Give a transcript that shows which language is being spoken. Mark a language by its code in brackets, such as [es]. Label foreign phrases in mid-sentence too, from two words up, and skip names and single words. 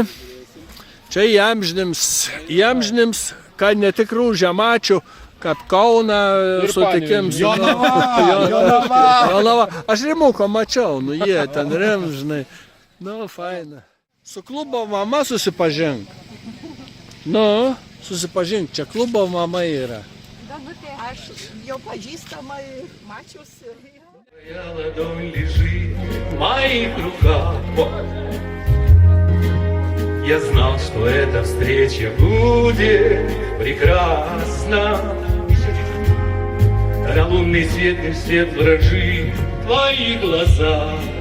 [lt] Čia įamžinims, kad netikrų žemačių, kad Kauną sutikim su Jonava. Aš Rimuko mačiau, nu jie ten žinai. Nu, faina. Su klubo mama susipažink. Nu, susipažink, čia klubo mama yra. Aš jau pažįstama ir mačiusi. [ru] Ладонь лежит в моих руках. Я знал, что эта встреча будет прекрасна. На лунный свет дрожит в твоих глазах.